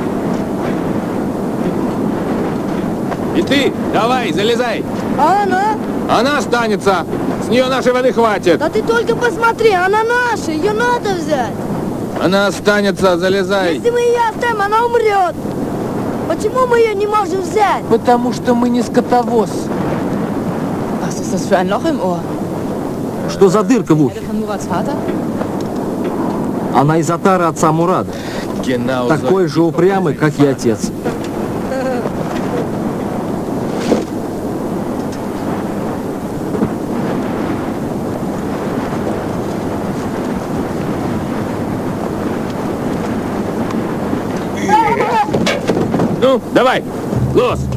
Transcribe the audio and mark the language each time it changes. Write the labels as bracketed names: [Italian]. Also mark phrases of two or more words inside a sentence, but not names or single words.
[Russian] И ты, давай, залезай! А она? Она останется! С нее нашей воды хватит! Да ты только посмотри, она наша, ее надо взять. Она останется, залезай! Если мы ее оставим, она умрет. Почему мы ее не можем взять? Потому что мы не скотовоз. [German] Was ist das für ein Loch im Ohr? [Russian] Что за дырка в ухе? [German] Von Murats Vater? [Russian] Она из отара отца Мурада. [German] Genau [Russian] Такой же упрямый, как и отец. Ну, давай, лос!